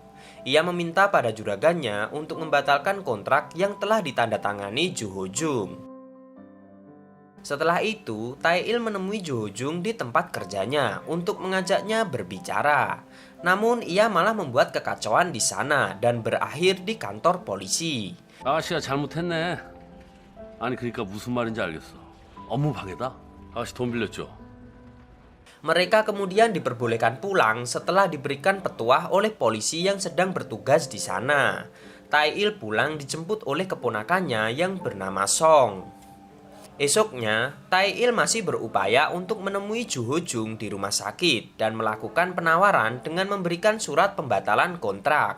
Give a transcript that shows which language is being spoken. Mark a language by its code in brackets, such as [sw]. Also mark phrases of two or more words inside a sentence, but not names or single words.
[id] Ia meminta pada juragannya untuk membatalkan kontrak yang telah ditandatangani Ju Ho Jung. Setelah itu, Tae-il menemui Ju Ho Jung di tempat kerjanya untuk mengajaknya berbicara. Namun, ia malah membuat kekacauan di sana dan berakhir di kantor polisi. [ko] 아가씨가 잘못했네. 아니 그러니까 무슨 말인지 알겠어. 업무 방해다? 아가씨 돈 빌렸죠? [id] Mereka kemudian diperbolehkan pulang setelah diberikan petuah oleh polisi yang sedang bertugas di sana. Tae-il pulang dijemput oleh keponakannya yang bernama Song. Esoknya, Tae-il masih berupaya untuk menemui Ju Ho-jung di rumah sakit dan melakukan penawaran dengan memberikan surat pembatalan kontrak.